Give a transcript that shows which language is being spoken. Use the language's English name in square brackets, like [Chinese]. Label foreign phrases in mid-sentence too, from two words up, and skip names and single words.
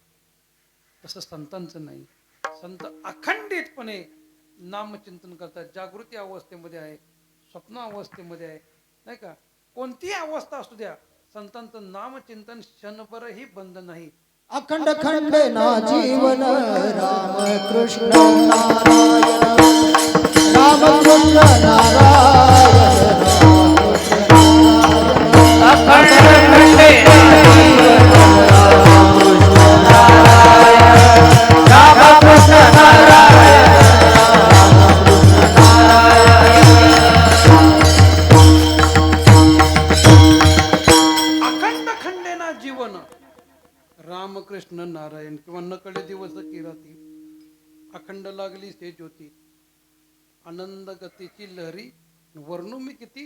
[Marathi] तसं संतांचं नाही. संत अखंडितपणे नामचिंतन करतात. जागृती अवस्थेमध्ये आहे, स्वप्न अवस्थेमध्ये आहे, नाही का? कोणतीही अवस्था असू द्या, संतांचं नामचिंतन क्षणभरही बंद नाही. अखंड खंडे ना जीवन राम कृष्ण नारायण राम कृष्ण नारायण अखंड खंडे ना जीवन राम कृष्ण नारायण राम कृष्ण नारायण अखंड खंडेना जीवन रामकृष्ण नारायण. किंवा नकळे दिवस की राती, अखंड लागली से ज्योती, आनंद गतीची लहरी वर्णू मी किती.